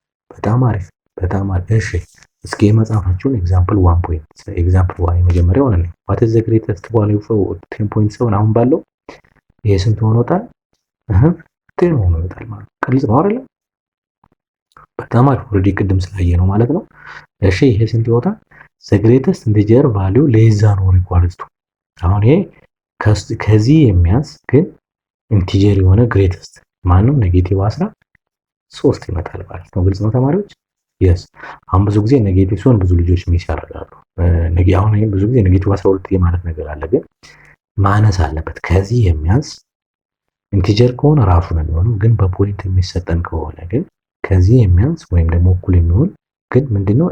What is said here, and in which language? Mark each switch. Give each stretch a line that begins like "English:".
Amharic: በጣም አሪፍ። እሺ እስኪ የመጽሐፋችሁን ኤግዛምፕል 1 ኤግዛምፕል 1 የመጀመሪያው ነው።
English: what is the greatest value for 10.7
Amharic: አሁን ባለው ይሄ ስንት ሆኖ ይወጣል? 10 ሆኖ ይወጣል ማለት ነው። ግልጽ ነው አይደል? በጣም አሪፍ። ኦልሬዲ ቅድም ስላየ ነው ማለት ነው። እሺ ይሄ ስንት ይወጣል?
English: the greatest integer value less than or equals to
Amharic: አሁን ይሄ ከዚህ የሚያንስ ግን ኢንቲጀር የሆነ ግሬተስት ማነው? ኔጌቲቭ 13 ይመጣል ማለት ነው። ግልጽ ነው ተማሪዎች? የስ አሁን ብዙ ጊዜ ኔጌቲቭ ሲሆን ብዙ ልጆች ሚስ ያደርጋሉ። አሁን ብዙ ጊዜ ኔጌቲቭ 12 የማለት ነገር አለ፣ ግን ማነስ አለበት። ከዚህ የሚያንስ ኢንቲጀር ከሆነ ራሱ ነው የሚሆነው፣ ግን በፖይንት የሚሰጠን ከሆነ ግን ከዚህ የሚያንስ ወይም ደግሞ እኩል የሚሆን ግን ምንድነው?